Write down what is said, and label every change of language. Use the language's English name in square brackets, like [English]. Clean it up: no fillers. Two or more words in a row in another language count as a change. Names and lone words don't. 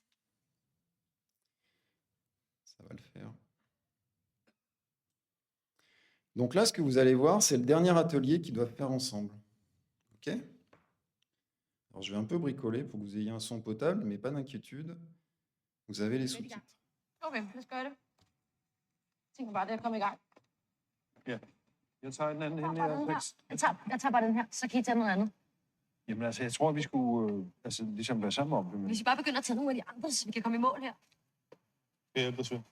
[French] Ça va le faire. Donc là, ce que vous allez voir, c'est le dernier atelier qu'ils doivent faire ensemble. OK? Alors, je vais un peu bricoler pour que vous ayez un son potable, mais pas d'inquiétude. Vous avez les sous-titres. [Danish] Okay, lad os gøre det. Jeg tænker bare, det er at komme i gang. Ja. Jeg tager den anden Jeg hende tager bare her, den her. Brix. Jeg tager bare den her, så kan I tage noget andet. Jamen altså, jeg tror, vi skulle ligesom være sammen om det. Men... Hvis I bare begynder at tage nogle af de andre, så vi kan komme i mål her. Kan jeg hjælpe dig, Svend?